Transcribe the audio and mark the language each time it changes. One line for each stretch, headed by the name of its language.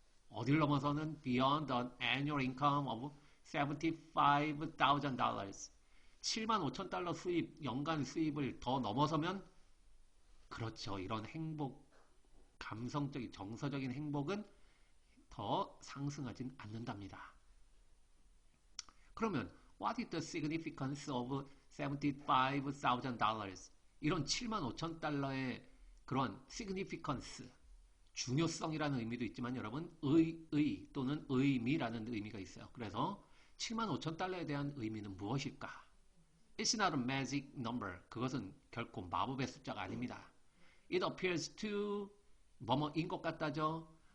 Korean: 어딜 넘어서는
English: beyond an annual income of $75,000
Korean: 75,000달러 수입, 연간 수입을 더 넘어서면 그렇죠. 이런 행복, 감성적인, 정서적인 행복은 더 상승하진 않는답니다. 그러면
English: what is the significance of $75,000?
Korean: 이런 75,000달러의 그런 significance 중요성이라는 의미도 있지만 여러분 의 또는 의미라는 의미가 있어요. 그래서 75,000달러에 대한 의미는 무엇일까?
English: It's not a magic number.
Korean: 그것은 결코 마법의 숫자가 아닙니다.
English: It appears to
Korean: 뭐뭐인 것 같다죠.